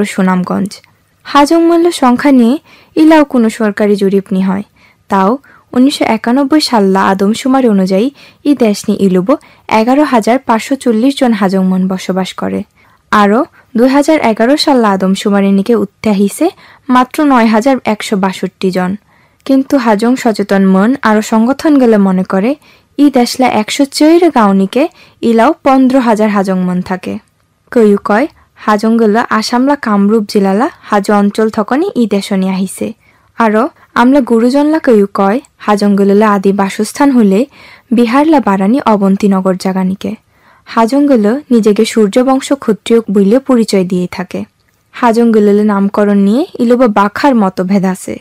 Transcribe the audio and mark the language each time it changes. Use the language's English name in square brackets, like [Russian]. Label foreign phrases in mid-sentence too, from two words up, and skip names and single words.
[Hadothi] সুনামগঞ্জ হাজং মূল্য সংখ্যা নিয়ে ইলাও কোনো সরকারি জরিপ নি হয় তাও 1991 সাল্লা আদমশুমারি অনুযায়ী ই দেশনি ইলুব 11,540 জন হাজংমন বসবাস করে। আরও 2011 সাল্লা আদমশুমারি নিকে উত্তাহিছে মাত্র 9,162 জন। কিন্তু হাজং সচেতন মন আরও সংগঠন গেলে মনে করে ই দেশলা 104 গাঁওনিকে ইলাও 15,000 হাজংমন থাকে। কয়ু কয় হাজংগুলো আসামলা কামরূপ জিলালা হাজ অঞ্চল থকনি ই দেশনি আহিছে। আরও আমলা গুরুজনলা কয়ু কয় হাজংগুলা আদি বাসস্থান হলে বিহারলা বারানি অবন্তীনগর জাগানিকে। হাজংগুলো নিজেকে সূর্যবংশ ক্ষত্রিয় বইলে পরিচয় দিয়ে থাকে। হাজংগুলোর নামকরণ নিয়ে ইলোবা বাখার মতভেদ আছে।